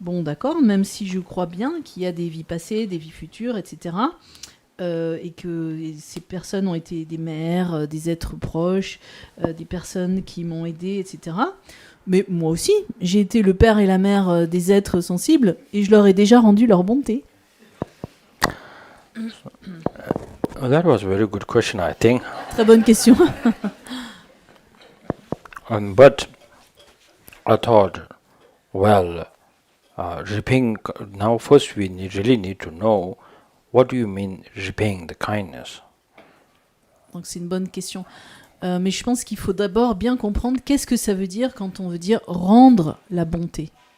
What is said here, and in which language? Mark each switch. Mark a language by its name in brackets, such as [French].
[French] Bon, d'accord, même si je crois bien qu'il y a des vies passées, des vies futures, etc. Et que ces personnes ont été des mères, des êtres proches, des personnes qui m'ont aidé, etc. Mais moi aussi, j'ai été le père et la mère des êtres sensibles et je leur ai déjà rendu leur bonté. [English] That was a very good question, I think. [French] Très bonne question. [English] But I thought, well, repaying, now first we really need to know what do you mean repaying the kindness? [French] Donc c'est une bonne question. Mais je pense qu'il faut d'abord bien comprendre qu'est-ce que ça veut dire quand on veut dire rendre la bonté.